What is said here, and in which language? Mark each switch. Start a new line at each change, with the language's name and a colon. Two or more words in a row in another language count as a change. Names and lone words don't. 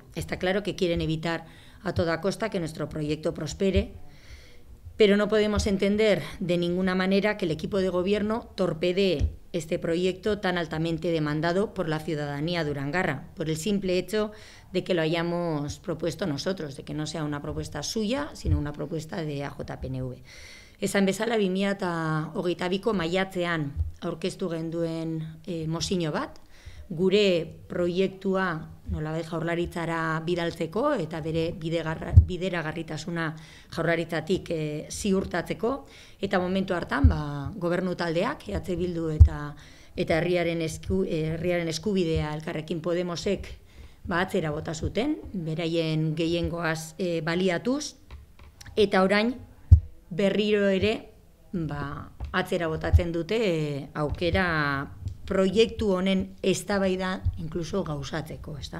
Spanish: Está claro que quieren evitar a toda costa que nuestro proyecto prospere, pero no podemos entender de ninguna manera que el equipo de Gobierno torpedee este proyecto tan altamente demandado por la ciudadanía durangarra, por el simple hecho de que lo hayamos propuesto nosotros, de que no sea una propuesta suya, sino una propuesta de EAJ-PNV.
Basque: Esan bezala, 2022ko maiatzean aurkeztu genduen mozio bat, gure proiektua nolabait Jaurlaritzara bidaltzeko eta bere bideragarritasuna Jaurlaritzatik ziurtatzeko, eta momentu hartan gobernu taldeak, EH Bildu eta herriaren eskubidea Elkarrekin Podemosek atzera bota zuten, beraien gehiengoaz baliatuz, eta orain berriro ere atzera botatzen dute aukera proiektu honen eztabaida inkluso gauzatzeko, ezta?